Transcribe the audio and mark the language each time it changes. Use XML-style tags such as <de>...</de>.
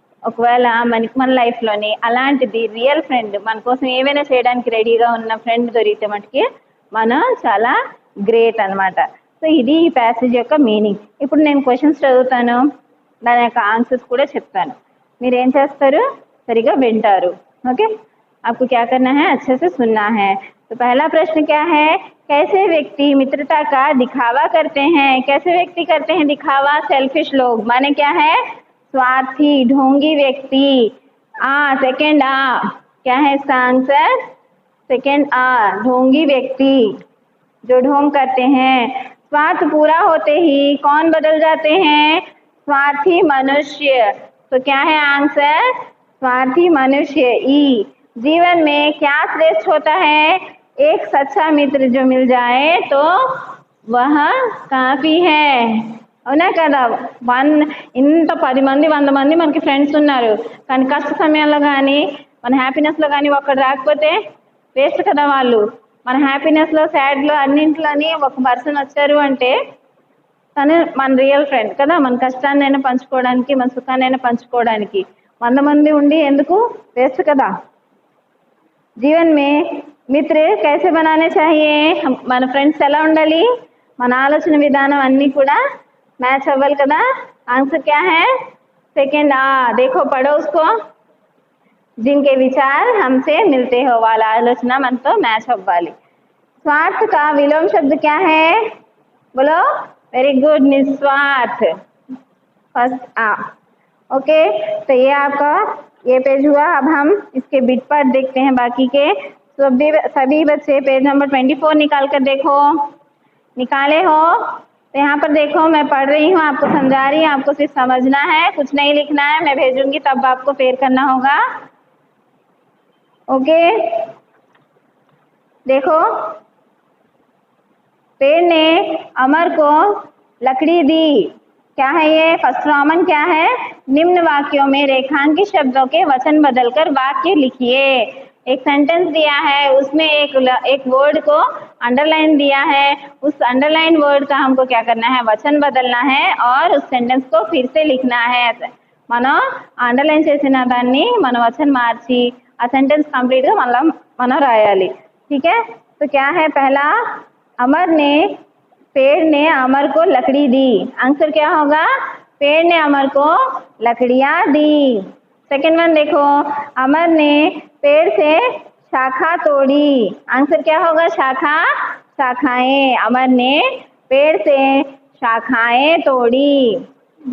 <te>ఒకవేళ మన లైఫ్లోని అలాంటిది రియల్ ఫ్రెండ్ మన కోసం ఏమైనా చేయడానికి రెడీగా ఉన్న ఫ్రెండ్ దొరికితే మటుకి మనం చాలా గ్రేట్ అనమాట. సో ఇది ఈ ప్యాసేజ్ యొక్క మీనింగ్. ఇప్పుడు నేను క్వశ్చన్స్ చదువుతాను, దాని యొక్క ఆన్సర్స్ కూడా చెప్తాను. మీరు ఏం చేస్తారు, సరిగా వింటారు.</te> <hi>ओके, आपको क्या करना है, अच्छे से सुनना है। तो पहला प्रश्न क्या है, कैसे व्यक्ति मित्रता का दिखावा करते हैं? कैसे व्यक्ति करते हैं दिखावा? सेल्फिश लोग, माने क्या है, स्वार्थी ढोंगी व्यक्ति। सेकंड क्या है इसका आंसर, सेकंड ढोंगी व्यक्ति, जो ढोंग करते हैं। स्वार्थ पूरा होते ही कौन बदल जाते हैं, स्वार्थी मनुष्य। तो क्या है आंसर, स्वार्थी मनुष्य। जीवन में क्या श्रेष्ठ होता है, एक सच्चा मित्र जो मिल जाए तो वह काफी है,</hi> <te>అవునా కదా. ఇంత 10 మంది 100 మంది మనకి ఫ్రెండ్స్ ఉన్నారు, కానీ కష్ట సమయంలో కానీ మన హ్యాపీనెస్లో కానీ ఒకటి రాకపోతే వేస్ట్ కదా వాళ్ళు. మన హ్యాపీనెస్లో సాడ్లో అన్నింటిలోని ఒక పర్సన్ వచ్చారు అంటే తను మన రియల్ ఫ్రెండ్ కదా. మన కష్టాన్నైనా పంచుకోవడానికి, మన సుఖాన్నైనా పంచుకోవడానికి 100 మంది ఉండి ఎందుకు, వేస్ట్ కదా.</te> <hi>జీవన్ మే మిత్ర కైసే బనానే చాహియే,</hi> <te>మన ఫ్రెండ్స్ ఎలా ఉండాలి, మన ఆలోచన విధానం అన్నీ కూడా మ్యాచ్ అవ్వాలి కదా.</te> <hi>ఆన్సర్ క్యా హై, సెకండ్ देखो पढ़ो उसको, जिनके विचार हमसे मिलते हो,</hi> <te>వాళ్ళ ఆలోచన మనతో మ్యాచ్ అవ్వాలి.</te> <hi>स्वार्थ का विलोम शब्द क्या है, बोलो, वेरी गुड, निस्वार्थ, फर्स्ट ओके। तो ये आपका ये पेज हुआ। अब हम इसके बिट पार्ट देखते हैं बाकी के। सभी बच्चे पेज नंबर 24 निकाल कर देखो, निकाले हो तो यहाँ पर देखो, मैं पढ़ रही हूँ, आपको समझा रही हूँ, आपको सिर्फ समझना है, कुछ नहीं लिखना है। मैं भेजूंगी तब आपको पेड़ करना होगा, ओके। देखो, पेड़ ने अमर को लकड़ी दी, क्या है ये, फर्स्ट रोमन क्या है, निम्न वाक्यों में रेखांकित शब्दों के वचन बदलकर वाक्य लिखिए। एक सेंटेंस दिया है, उसमें एक वर्ड को अंडरलाइन दिया है, उस अंडरलाइन वर्ड का हमको क्या करना है, वचन बदलना है और उस सेंटेंस को फिर से लिखना है।</hi> <te>మనం అండర్లైన్ చేసిన దాన్ని మన వచन మార్చి ఆ సెంటెన్స్ కంప్లీట్గా మనం రాయాలి,</te> <hi>ठीक है। तो क्या है, पहला, अमर ने, पेड़ ने अमर को लकड़ी दी, आंसर क्या होगा, पेड़ ने अमर को लकड़ियां दी। सेकेंड वन देखो, अमर ने पेड़ से शाखा तोड़ी, आंसर क्या होगा, शाखाएं, अमर ने पेड़ से शाखाएं तोड़ी।</hi>